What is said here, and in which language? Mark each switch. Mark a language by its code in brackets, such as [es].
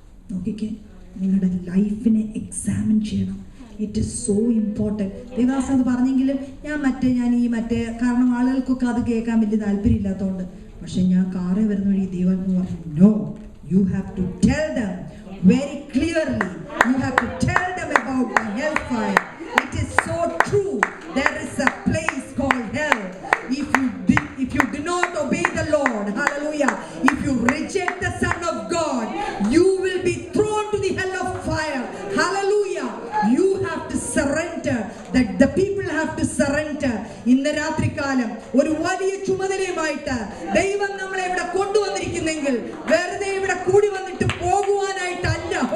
[ml] നോക്കിക്കേ, നിങ്ങളുടെ ലൈഫിനെ എക്സാമിൻ ചെയ്യണം. [en] It is so important. [ml] Devdas അത് പറഞ്ഞെങ്കിലും ഞാൻ ഈ കാരണം ആളുകൾക്കൊക്കെ അത് കേൾക്കാൻ വലിയ താല്പര്യമില്ലാത്തതുകൊണ്ട്. പക്ഷെ ഞാൻ കാറേ വരുന്ന വഴി ദൈവം പറഞ്ഞു, [en] No, you have to tell them very clearly. You have to tell them about the hellfire. It is so true. There is a place called hell. If you do not obey the Lord, hallelujah, if you reject the Son of God, you will be thrown to the hell of fire. Hallelujah. You have to surrender. That the people have to surrender. [ml] ഇന്ന് രാത്രികാലം ഒരു വലിയ ചുമതലയുമായിട്ട് ദൈവം നമ്മളെ ഇവിടെ കൊണ്ടുവന്നിരിക്കുന്നെങ്കിൽ വെറുതെ ഇവിടെ കൂടി വന്നിട്ട് പോകുവാനായിട്ടല്ല.